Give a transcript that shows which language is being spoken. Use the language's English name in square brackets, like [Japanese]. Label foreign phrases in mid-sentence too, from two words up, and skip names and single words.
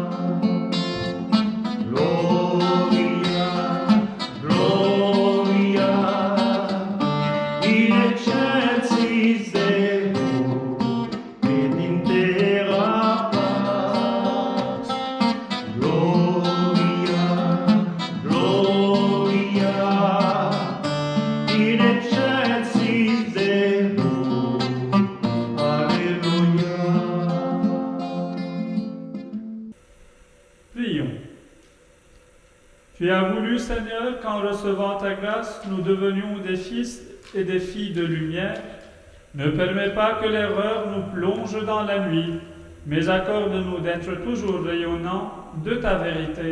[Latin] Gloria, Gloria, in excelsis Deo, et in terra paz. Gloria, Gloria, in excelsis Deo, Alleluia. [French] Prions. Tu as voulu, Seigneur, qu'en recevant ta grâce, nous devenions des fils et des filles de lumière. Ne permets pas que l'erreur nous plonge dans la nuit, mais accorde-nous d'être toujours rayonnants de ta vérité.